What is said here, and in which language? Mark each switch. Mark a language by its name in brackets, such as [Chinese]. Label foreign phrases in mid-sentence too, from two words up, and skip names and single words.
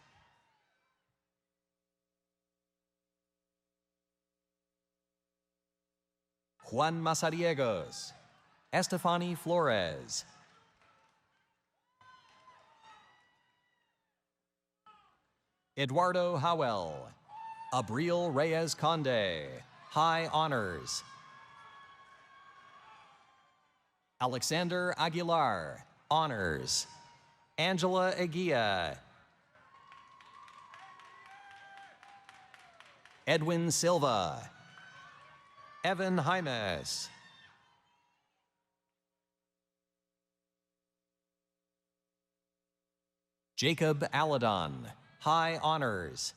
[English] Juan Mazariegos, Estefany Flores, Eduardo Howell, Abril Reyes Conde, high honors. Alexander Aguilar, honors. Angela Eguia, Edwin Silva, Evan Jaimes, Jacob Aladon, high honors.